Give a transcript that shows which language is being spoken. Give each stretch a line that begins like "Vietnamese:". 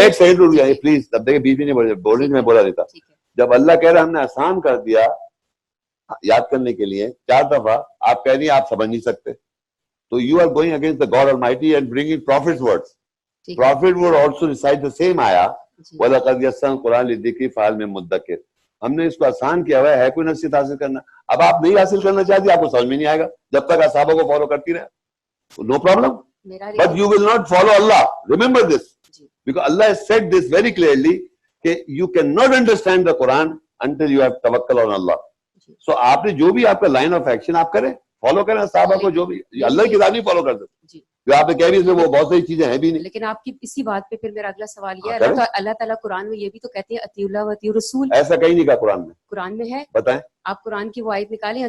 Urdu: ایک سیکنڈ رک جائیے پلیز، تب دیکھیں بیچ میں نہیں بول رہی، میں بولا دیتا. جب اللہ کہہ رہا ہم نے آسان کر دیا یاد کرنے کے لیے 4 دفعہ، آپ کہہ رہی ہیں آپ سمجھ نہیں سکتے، تو
English: You are going against the God Almighty and bringing prophet's words. Prophet word also recite the same آیا،
Arabic: وَلَقَدْ يَسَّرْنَا الْقُرْآنَ لِلذِّكْرِ فَهَلْ مِن مُدَّكِرٍ.
Urdu: ہم نے اس کو آسان کیا ہوا ہے کوئی نصیحت حاصل کرنا. اب آپ نہیں حاصل کرنا چاہتی، آپ کو سمجھ میں نہیں آئے گا جب تک صحابہ کو فالو کرتی رہے.
English: No problem. But you will not follow Allah. Remember this. Because Allah has said this very clearly that you cannot understand the Quran until you have tawakkal on Allah. So
Urdu: آپ نے جو بھی آپ کا line of action آپ کریں، follow کریں صحابہ کو، جو بھی اللہ کی کتاب نہیں فالو کر سکتے. جو آپ نے کہہ بھی اس میں وہ بہت ساری چیزیں ہیں بھی نہیں. لیکن آپ کی اسی بات پہ پھر میرا اگلا سوال یہ ہے، اللہ تعالیٰ قرآن میں یہ بھی تو کہتے ہیں
Arabic: اطیعوا اللہ واطیعوا الرسول.
Urdu: ایسا کہیں نہیں کہا قرآن میں. قرآن میں ہے، بتائیں. آپ قرآن کی وہ آیت نکالیں.